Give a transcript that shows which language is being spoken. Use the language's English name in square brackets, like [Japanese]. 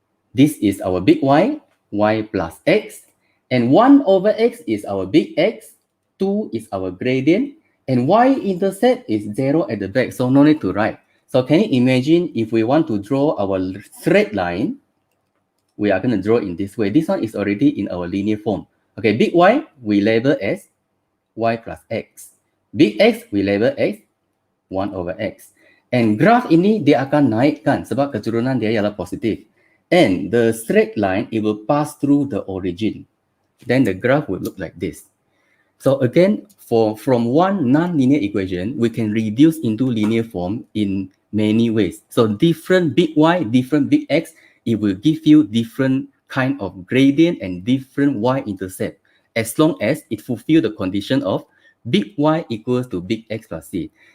[English] This is our big Y, Y plus X, and 1 over X is our big X, 2 is our gradient, and Y-intercept is 0 at the back, so no need to write. So can you imagine if we want to draw our straight line, we are going to draw in this way. This one is already in our linear form. Okay, big Y we label as Y plus X. Big X we label as 1 over X. [Malay] And graph ini dia akan naikkan sebab keturunan dia ialah positif. [English] And the straight line, it will pass through the origin. Then the graph will look like this. So again, from one non-linear equation, we can reduce into linear form in many ways. So different big Y, different big X, it will give you different kind of gradient and different Y-intercept, as long as it fulfill the condition of big Y equals to big X plus C.